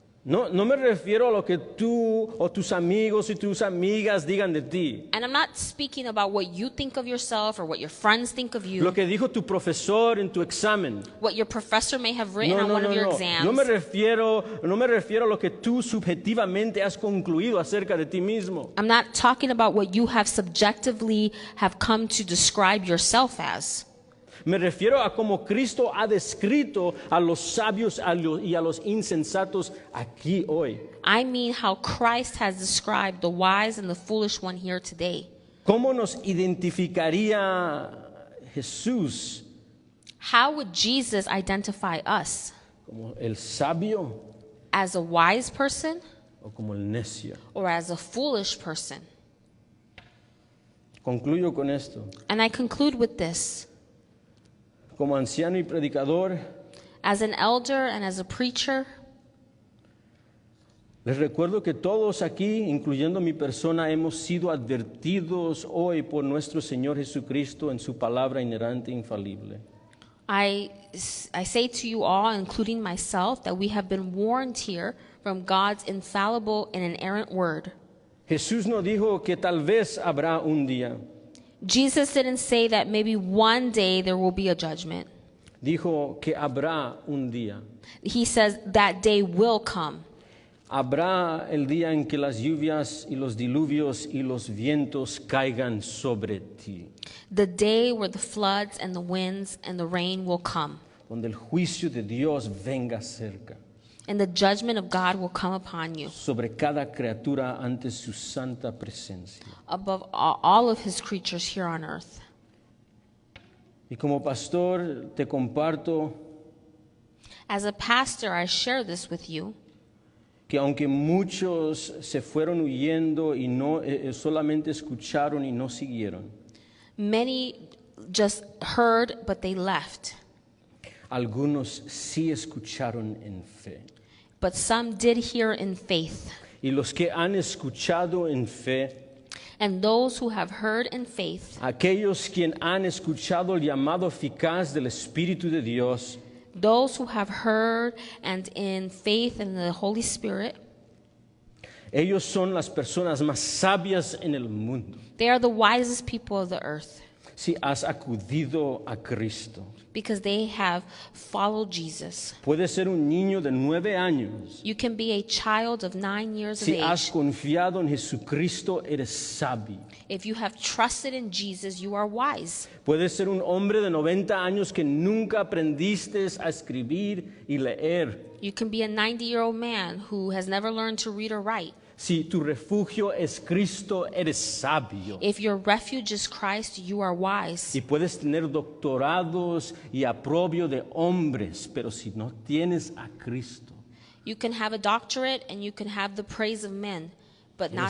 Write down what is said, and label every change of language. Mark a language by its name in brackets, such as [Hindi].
[Spanish] No me refiero a lo que tú o tus amigos y tus amigas digan de ti. [English] And I'm not speaking about what you think of yourself or what your friends think of you, [Spanish] Lo que dijo tu profesor en tu examen. [English] what your professor may have written on one of your exams. [Spanish] No me refiero a lo que tú subjetivamente has concluido acerca de ti mismo. [English] I'm not talking about what you have subjectively have come to describe yourself as. [Spanish] Me refiero a cómo Cristo ha descrito a los sabios y a los insensatos aquí hoy. [English] I mean how Christ has described the wise and the foolish one here today. [Spanish] ¿Cómo nos identificaría Jesús [English] How would Jesus identify us? [Spanish] como el sabio [English] As a wise person [Spanish] o como el necio? [English] or as a foolish person? [Spanish] Concluyo con esto. [English] And I conclude with this. [Spanish] Como anciano y predicador, [English] As an elder and as a preacher, [Spanish] les recuerdo que todos aquí, incluyendo mi persona, hemos sido advertidos hoy por nuestro Señor Jesucristo en su palabra inerrante e infalible. [English] I say to you all, including myself, that we have been warned here from God's infallible and inerrant word. [Spanish] Jesús no dijo que tal vez habrá un día. [English] Jesus didn't say that maybe one day there will be a judgment. [Spanish] Dijo que habrá un día. [English] He says that day will come. [Spanish] Habrá el día en que las lluvias y los diluvios y los vientos caigan sobre ti, [English] The day where the floods and the winds and the rain will come. [Spanish] donde el juicio de Dios venga cerca [English] And the judgment of God will come upon you [Spanish] sobre cada criatura ante su santa presencia. [English] above all of his creatures here on earth. [Spanish] Y como pastor te comparto [English] As a pastor, I share this with you, [Spanish] que aunque muchos se fueron huyendo y no solamente escucharon y no siguieron, [English] many just heard, but they left. [Spanish] algunos sí escucharon en fe. [English] But some did hear in faith. [Spanish] Y los que han escuchado en fe, [English] And those who have heard in faith, [Spanish] aquellos quien han escuchado el llamado eficaz del Espíritu de Dios, [English] those who have heard and in faith in the Holy Spirit, [Spanish] ellos son las personas más sabias en el mundo. [English] they are the wisest people of the earth [Spanish] Si has acudido a Cristo, [English] because they have followed Jesus. [Spanish] puede ser un niño de 9 años. [English] You can be a child of 9 years of [Spanish] Si has [English] age. [Spanish] confiado en Jesucristo, eres sabio. [English] If you have trusted in Jesus, you are wise. [Spanish] Puedes ser un hombre de 90 años que nunca aprendiste a escribir y leer. [English] You can be a 90-year-old man who has never learned to read or write. [Spanish] Si tu refugio es Cristo, eres sabio. [English] If your refuge is Christ, you are wise. [Spanish] Y puedes tener doctorados y aprobio de hombres, pero si no tienes a Cristo, [English] You can have a doctorate and you can have the praise of men, but not